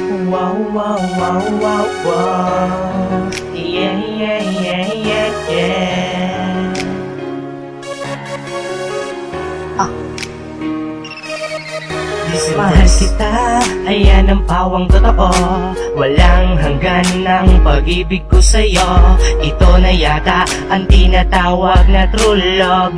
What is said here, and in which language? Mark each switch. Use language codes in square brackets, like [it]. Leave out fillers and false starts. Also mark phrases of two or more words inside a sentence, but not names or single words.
[en] wow, wow, wow, wow, wow. Yeah, yeah, yeah, yeah, yeah. [tl] Mahal kita, ayan ang pawang totoo. Walang hanggan ng pag-ibig ko sa'yo. Ito na yata ang tinatawag na [en] true love.